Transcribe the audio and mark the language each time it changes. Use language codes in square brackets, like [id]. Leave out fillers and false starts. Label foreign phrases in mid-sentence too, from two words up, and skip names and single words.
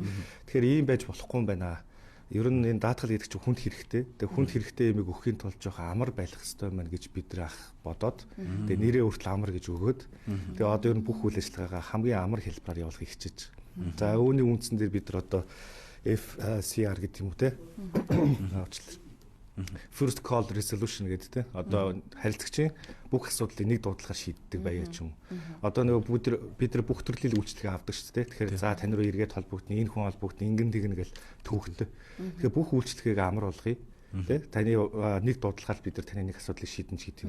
[mn] Тэгэхээр ийм байж болохгүй юм байна. Ер нь энэ даатгал гэдэг чинь хүнд хэрэгтэй. Тэгээ хүнд хэрэгтэй юмыг өгөхийн тулд жоохон амар байх хэрэгтэй маань гэж бид нар бодоод тэгээ нэрээ хүртэл амар гэж өгөөд тэгээ одоо ер нь бүх үйл ажиллагаагаа хамгийн амар хэлбэрээр явуулахыг хичээж. За үүний үндсэн дээр бид нар одоо FCR гэдэг юм уу те. [en] First call resolution [mn] гэдэг те. Одоо харилцагчийн бүх асуудлыг нэг дуудлагаар шийддэг байя ч юм. Одоо нөгөө бид нар бүх төрлийн үйлчлэгээ авдаг шүү дээ. Тэгэхээр за тань руу эргээд холбогдно, энэ хүн холбогдно, ингэн тэгнэ гэл түүхтэй. Тэгэхээр бүх үйлчлэгийг амар болгоё. Тэ таны нэг дуудлагаар бид нар таны нэг асуудлыг шийдэн ч гэдэг юм.